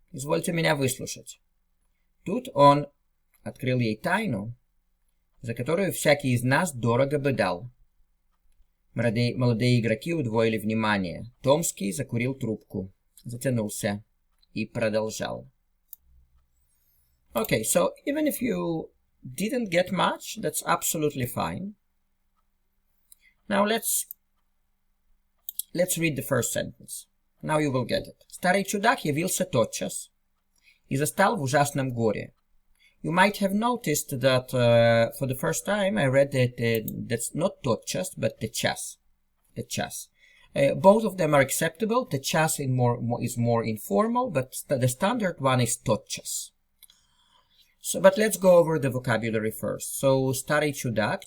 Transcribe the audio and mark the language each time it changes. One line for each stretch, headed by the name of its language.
Russian: Извольте меня выслушать. Тут он открыл ей тайну, за которую всякий из нас дорого бы дал. Молодые игроки удвоили внимание. Томский закурил трубку, затянулся и продолжал.
English: Okay, so even if you didn't get much, that's absolutely fine. Now let's read the first sentence. Now you will get it.
Russian: Старый чудак явился тотчас и застал в ужасном горе.
English: You might have noticed that for the first time I read that that's not тотчас, but тотчас. Both of them are acceptable. Тотчас is more informal, but the standard one is тотчас. So, but let's go over the vocabulary first. So,
Russian: starый чудак.